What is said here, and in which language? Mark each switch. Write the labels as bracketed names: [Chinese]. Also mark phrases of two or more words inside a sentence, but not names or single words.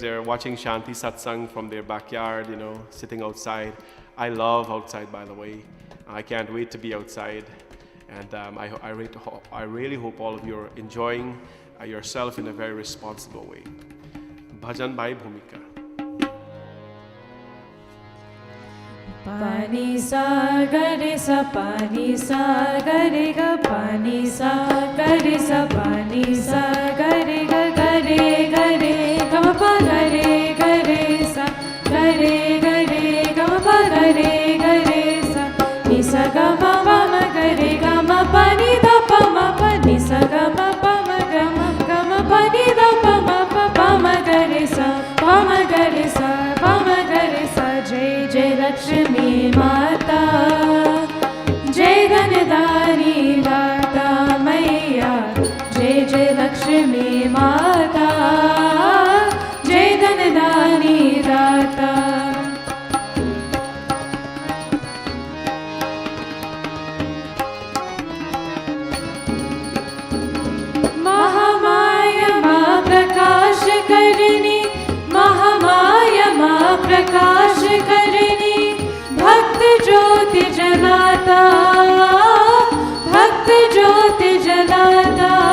[English] They're watching Shanti Satsangh from their backyard, sitting outside. I love outside, by the way. I can't wait to be outside. And I really hope all of you are enjoying yourself in a very responsible way. Bhajan by Bhumika. Pani sa gare sa pani sa gare ga pani sa gare sa pani sa gare ga gare gare gama pa gare gare sa gare gare gama pa gare gare sa ni sa gama pa ma gare gama pa ni da pa ma pa ni sa gama pa ma gama pa ni da pa ma gare sa pa ma gare sa pa ma gare sa. [Hindi] जय जय लक्ष्मी माता, जय धनधारी दाता मैया, जय जय लक्ष्मी माता, जय धनधारी दाता. महामाया माँ प्रकाश करनी, महामाया माँ प्रकाश करनी, भक्त ज्योति जलाता, भक्त ज्योति जलाता.